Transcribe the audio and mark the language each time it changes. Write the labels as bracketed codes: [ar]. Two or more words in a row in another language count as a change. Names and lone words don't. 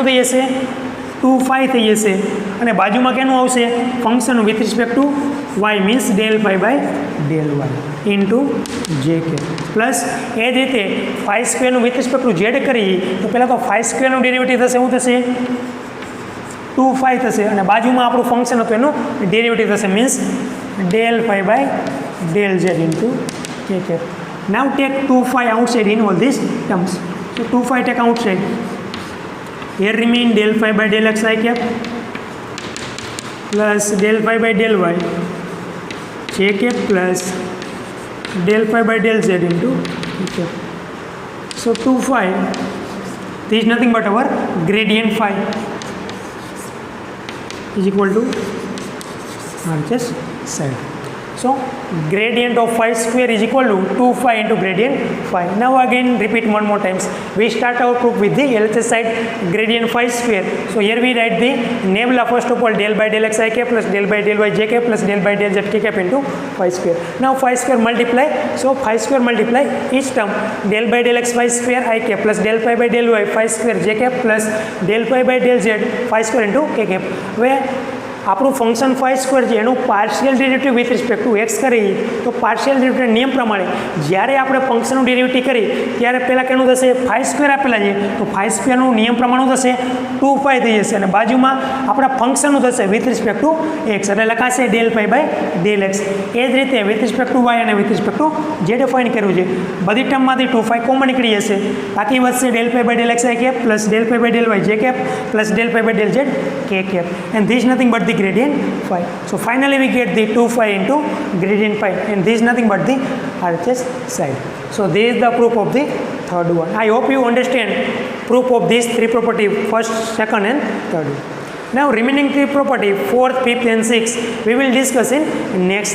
[gu] થઈ જશે 2 5 થઈ જશે અને બાજુમાં કેનું આવશે [en] function with respect to y, means del phi by del y into j k plus [gu] એ જ રીતે ફાઈ સ્ક્વેરનું [en] with respect to z [gu] કરી તો પહેલાં તો ફાઈ સ્ક્વેરનું ડેરિવેટિવ થશે, શું થશે 2 5 થશે અને બાજુમાં આપણું ફંક્શન હતું એનું ડેરિવેટિવ થશે, [en] means del phi by del z into k k. now take 2 5 outside in all these terms. So 2 5 take outside. Here remain del phi by del x I cap plus del phi by del y j cap plus del phi by del z into k cap. So 2 5 this is nothing but our gradient phi is equal to RHS side. So gradient of phi square is equal to 2 phi into gradient phi. Now again repeat one more times. We start our proof with the LHS side gradient phi square. So here we write the nebula first of all del by del x I cap plus del by del y j cap plus del by del z k cap into phi square. Now phi square multiply. So phi square multiply each term del by del x phi square I cap plus del phi by del y phi square j cap plus del phi by del z phi square into k cap. [gu] Where આપણું ફંક્શન [en] phi square [gu] છે એનું [en] partial derivative with respect to x [gu] કરી તો [en] partial derivative [gu] નિયમ પ્રમાણે જ્યારે આપણે ફંક્શનનું ડેરિવેટિવ કરી ત્યારે પહેલાં કેનું થશે [en] phi square [gu] આપેલા છે તો ફાઈ સ્ક્વેરનું નિયમ પ્રમાણે થશે 2 5 થઈ જશે અને બાજુમાં આપણા ફંક્શનનું થશે [en] with respect to x [gu] એટલે લખાશે [en] del phi by del x. [gu] એ જ રીતે [en] with respect to y [gu] અને [en] with respect to j [gu] ડિફાઇન કર્યું છે બધી ટર્મમાંથી 2 5 કોમન નીકળી જશે, બાકી વધશે [en] del phi by del x i cap plus del phi by del y j cap plus del phi by del z k cap and this nothing but the gradient phi. So finally we get the 2 phi into gradient phi and this is nothing but the RHS side. So this is the proof of the third one. I hope you understand proof of these three property, first, second and third. Now remaining three property, fourth, fifth and sixth we will discuss in next lecture.